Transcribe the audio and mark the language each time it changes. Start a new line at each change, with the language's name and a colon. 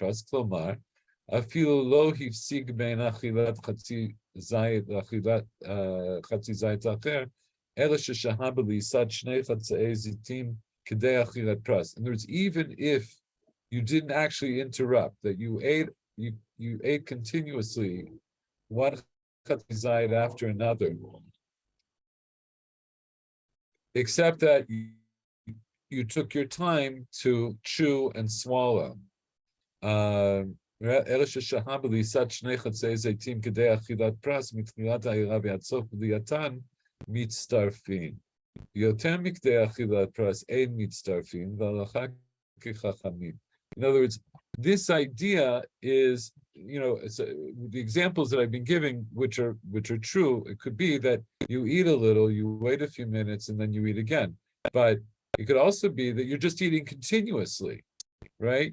Hebrew: כלומר, אפילו לא הפסיק בין אכילת חצי זית אחר, אלא ששהה בלעיסת שני חצאי זיתים כדי אכילת פרס.
English: In other words, even if you didn't actually interrupt, that you ate continuously one chatzi zayid after another, except that you took your time to chew and swallow.
Hebrew: אלא ששהה בלעיסת שני חצאי זיתים כדי אכילת פרס מתחילת העירה ועד סוף בליעתן מצטרפים. יותר מכדי אכילת פרס אין מצטרפים והלכה כחכמים.
English: In other words, this idea is, the examples that I've been giving, which are true, it could be that you eat a little, you wait a few minutes, and then you eat again. But it could also be that you're just eating continuously, right?